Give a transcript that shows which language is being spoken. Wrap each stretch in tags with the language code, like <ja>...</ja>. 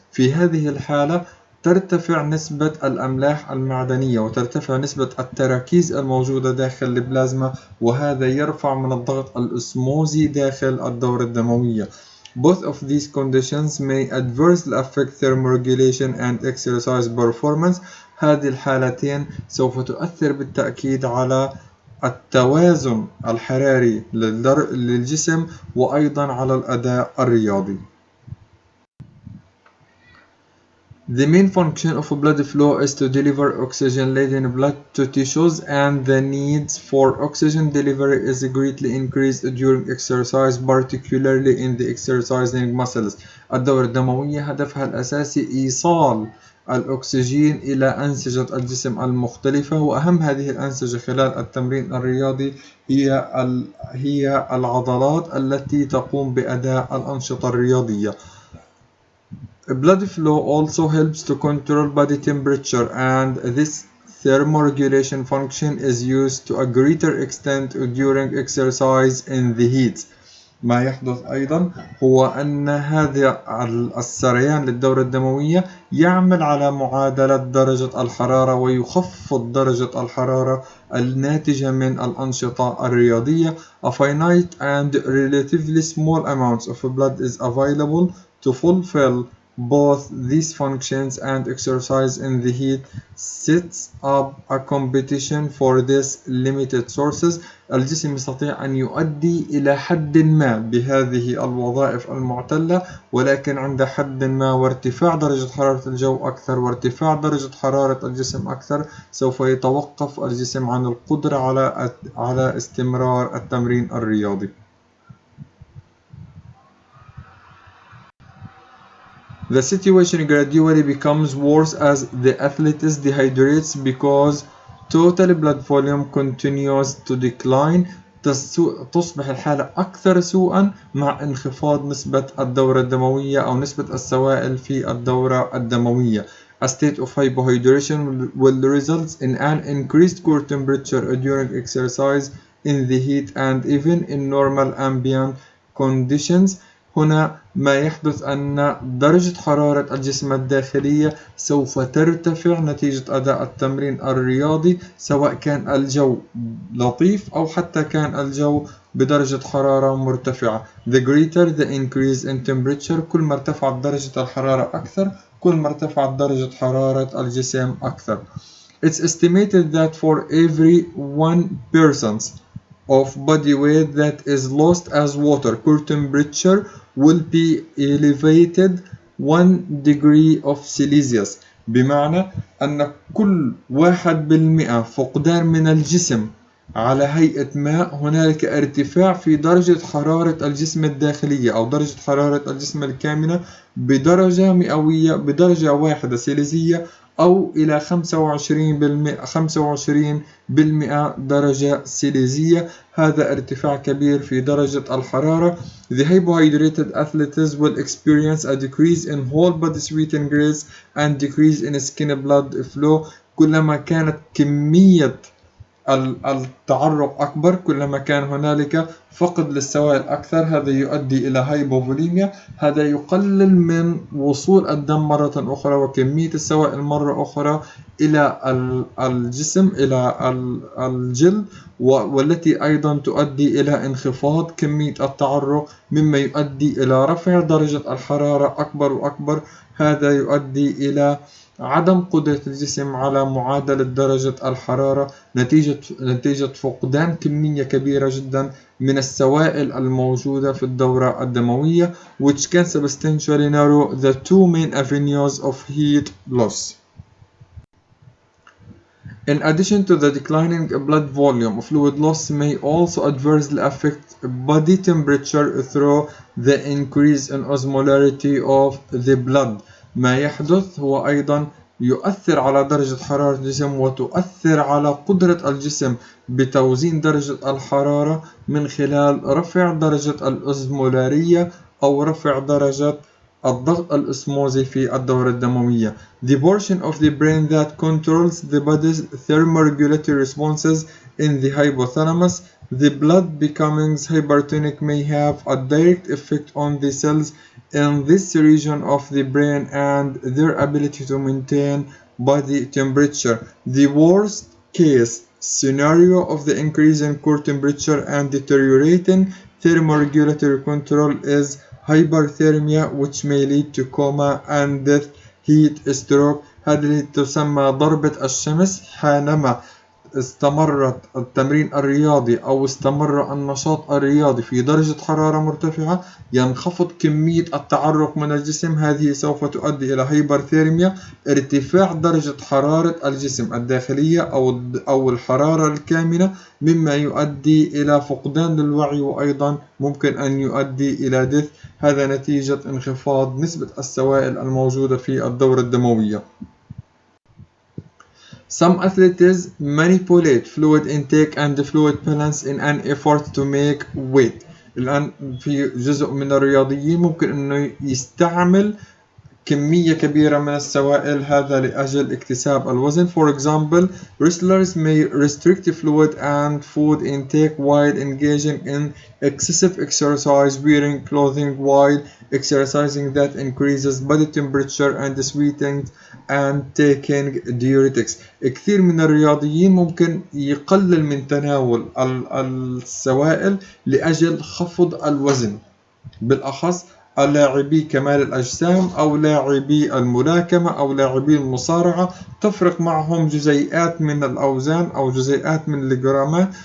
<ar>في هذه الحالة ترتفع نسبة الأملاح المعدنية وترتفع نسبة التراكيز الموجودة داخل البلازما، وهذا يرفع من الضغط الأسموزي داخل الدورة الدموية.</ar> <en>Both of these conditions may adversely affect thermoregulation and exercise performance.</en> <ar>هذه الحالتين سوف تؤثر بالتأكيد على التوازن الحراري للجسم وأيضا على الأداء الرياضي.</ar> <en>The main function of blood flow is to deliver oxygen-laden blood to tissues, and the needs for oxygen delivery is greatly increased during exercise, particularly in the exercising muscles.</en> <ar>الدورة الدموية هدفها الأساسي إيصال الأكسجين إلى أنسجة الجسم المختلفة، وأهم هذه الأنسجة خلال التمرين الرياضي هي العضلات التي تقوم بأداء الأنشطة الرياضية.</ar> <en>Blood flow also helps to control body temperature, and this thermoregulation function is used to a greater extent during exercise in the heat.</en> <ar>ما يحدث أيضا هو أن هذا السريان للدورة الدموية يعمل على معادلة درجة الحرارة ويخفض درجة الحرارة الناتجة من الأنشطة الرياضية.</ar> <en>A finite and relatively small amounts of blood is available to fulfill both these functions, and exercise in the heat sets up a competition for these limited sources.</en> <ar>الجسم يستطيع أن يؤدي إلى حد ما بهذه الوظائف المعتلة، ولكن عند حد ما وارتفاع درجة حرارة الجو أكثر وارتفاع درجة حرارة الجسم أكثر سوف يتوقف الجسم عن القدرة على استمرار التمرين الرياضي.</ar> <en>The situation gradually becomes worse as the athlete dehydrates because total blood volume continues to decline.</en> <ar>تصبح الحالة أكثر سوءا مع انخفاض نسبة الدورة الدموية أو نسبة السوائل في الدورة الدموية.</ar> <en>A state of hypohydration will result in an increased core temperature during exercise in the heat and even in normal ambient conditions.</en> <ar>هنا ما يحدث أن درجة حرارة الجسم الداخلية سوف ترتفع نتيجة أداء التمرين الرياضي، سواء كان الجو لطيف أو حتى كان الجو بدرجة حرارة مرتفعة.</ar> <en>The greater the increase in temperature،</en> <ar>كل ما ارتفعت درجة الحرارة أكثر كل ما ارتفعت درجة حرارة الجسم أكثر.</ar> <en>It's estimated that for every 1% of body weight that is lost as water, core temperature will be elevated 1 degree of Celsius.</en> <ar>بمعنى أن كل 1% فقدان من الجسم على هيئة ماء هنالك ارتفاع في درجة حرارة الجسم الداخلية أو درجة حرارة الجسم الكامنة بدرجة مئوية بدرجة واحدة سيليزية أو إلى 25% درجة سيليزية. هذا ارتفاع كبير في درجة الحرارة.</ar> <en>The hypohydrated athletes will experience a decrease in whole body sweat ingress and decrease in skin blood flow.</en> <ar>كلما كانت كمية التعرق أكبر كلما كان هنالك فقد للسوائل أكثر، هذا يؤدي إلى هايبوفوليميا، هذا يقلل من وصول الدم مرة أخرى وكمية السوائل مرة أخرى إلى الجسم إلى الجلد، والتي أيضا تؤدي إلى انخفاض كمية التعرق مما يؤدي إلى رفع درجة الحرارة أكبر وأكبر. هذا يؤدي إلى عدم قدرة الجسم على معادلة درجة الحرارة نتيجة فقدان كمية كبيرة جدا من السوائل الموجودة في الدورة الدموية،</ar> <en>which can substantially narrow the two main avenues of heat loss. In addition to the declining blood volume, fluid loss may also adversely affect body temperature through the increase in osmolarity of the blood.</en> <ar>ما يحدث هو أيضا يؤثر على درجة حرارة الجسم وتؤثر على قدرة الجسم بتوزيع درجة الحرارة من خلال رفع درجة الأوزمولارية أو رفع درجة الضغط الأسموزي في الدورة الدموية.</ar> <en>The portion of the brain that controls the body's thermoregulatory responses in the hypothalamus. The blood becoming hypertonic may have a direct effect on the cells in this region of the brain and their ability to maintain body temperature. The worst case scenario of the increase in core temperature and deteriorating thermoregulatory control is hyperthermia, which may lead to coma and death.</en> <ar>heat stroke، هذه تسمى ضربة الشمس. حينما استمرت التمرين الرياضي أو استمر النشاط الرياضي في درجة حرارة مرتفعة ينخفض كمية التعرق من الجسم، هذه سوف تؤدي إلى هايبرثيرميا، ارتفاع درجة حرارة الجسم الداخلية أو الحرارة الكامنة، مما يؤدي إلى فقدان للوعي وأيضا ممكن أن يؤدي إلى</ar> <en>death,</en> <ar>هذا نتيجة انخفاض نسبة السوائل الموجودة في الدورة الدموية.</ar> <en>Some athletes manipulate fluid intake and fluid balance in an effort to make weight.</en> <ar>الآن في جزء من الرياضيين ممكن أنه يستعمل كمية كبيرة من السوائل هذا لأجل اكتساب الوزن.</ar> <en>For example, wrestlers may restrict fluid and food intake while engaging in excessive exercise, wearing clothing while exercising that increases body temperature and sweating and taking diuretics.</en> <ar>كثير من الرياضيين ممكن يقلل من تناول السوائل لأجل خفض الوزن، بالأخص لاعبي كمال الأجسام أو لاعبي الملاكمة أو لاعبي المصارعة، تفرق معهم جزيئات من الأوزان أو جزيئات من الجرامات.</ar>